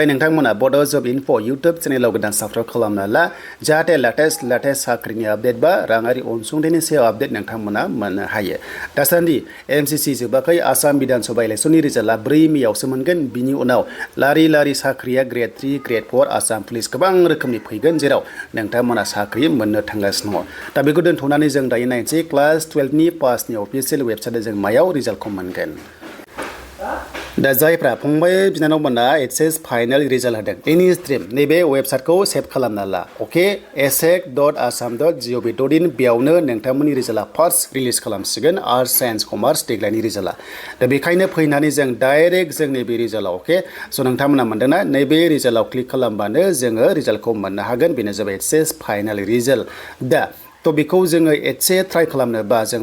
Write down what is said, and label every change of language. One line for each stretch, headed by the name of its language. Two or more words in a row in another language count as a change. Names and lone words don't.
Bodo: नोंथांमोना Bodo Job Info YouTube चेनेलाव गोदान साबस्क्राइब खालामना ला जाहाथे लेटेस्ट साख्रिनि आपडेट बा राङारि अनसुंथाइनि सायाव आपडेट नोंथांमोना मोननो हायो दासान्दि एमसिसि जोबाखै आसाम विधानसभा
English: electionनि resultआ
Bodo: 4 मेआवसो मोनगोन बिनि उनाव लारि साख्रिया ग्रेड 3 ग्रेड 4 आसाम पुलिस गोबां रोखोमनि फैगोन जेराव नोंथांमोना साख्रि मोननो थांगासिनो दङ दा बेखौ दोनथ'नानै जों दायो नायनोसै क्लास 12नि पासनि
English: official websiteआव
Bodo: जों मायाव रिजाल्टखौ मोनगोन दा जायफ्रा फंबाय बिनानावमोना
English: HS final result
Bodo: होदों एनि स्ट्रिम नैबे वेबसाइटखौ सेभ खालामना ला अके ahsec.assam.gov.in बेयावनो नोंथांमोननि रिजाल्टआ
English: first release
Bodo: खालामसिगोन
English: arts science commerce
Bodo: देग्लायनि रिजाल्टआ दा बेखायनो फैनानै जों डाइरेक्ट जोंनि बे रिजाल्टआव अके स' नोंथांमोना मोनदोंना नैबे रिजाल्टआव क्लिक खालामबानो जोङो रिजाल्टखौ मोननो हागोन बेनो जाबाय
English: HS final result
Bodo: दा तो बेखौ जोङो एसे ट्राइ खालामनोबा जों